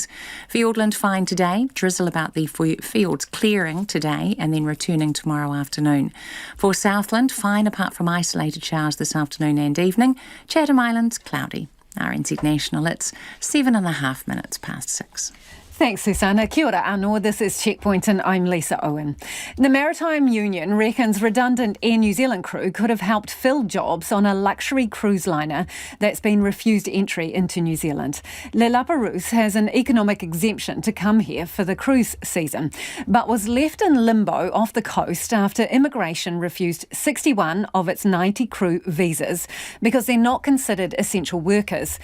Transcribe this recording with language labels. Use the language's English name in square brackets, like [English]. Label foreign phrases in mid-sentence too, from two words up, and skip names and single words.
[English] Fiordland, fine today. Drizzle about the fields clearing today and then returning tomorrow afternoon. For Southland, fine apart from isolated showers this afternoon and evening. Chatham Islands, cloudy. RNZ National, it's 7.5 minutes past 6. Thanks, Susanna. [Māori] Kia ora anō. [English] This is Checkpoint and I'm Lisa Owen. The Maritime Union reckons redundant Air New Zealand crew could have helped fill jobs on a luxury cruise liner that's been refused entry into New Zealand. Le Laperouse has an economic exemption to come here for the cruise season, but was left in limbo off the coast after immigration refused 61 of its 90 crew visas because they're not considered essential workers.